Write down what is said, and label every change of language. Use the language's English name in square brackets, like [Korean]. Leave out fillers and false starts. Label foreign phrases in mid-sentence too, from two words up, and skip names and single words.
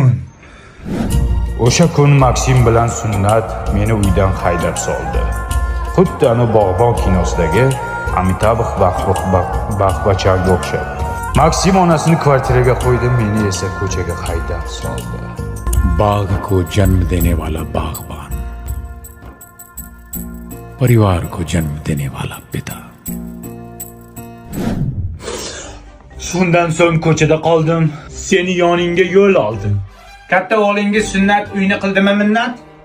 [Uzbek] O'sha kun Maksim bilan Sunnat meni uydan haydab soldi. Xuddi ana bog'bon kinosidagi Amitabh Bachchanga o'xshab. Maksim onasini kvartiraga qo'ydi, meni esa ko'chaga haydab soldi. [Hindi] बाग को जन्म देने वाला बागबान, परिवार को जन्म देने वाला पिता. [Uzbek] Shundan so'ng ko'chada qoldim. Seni yoningga yo'l oldim. Katta o'g'lingiz Sunnat uyni qildimi minnat?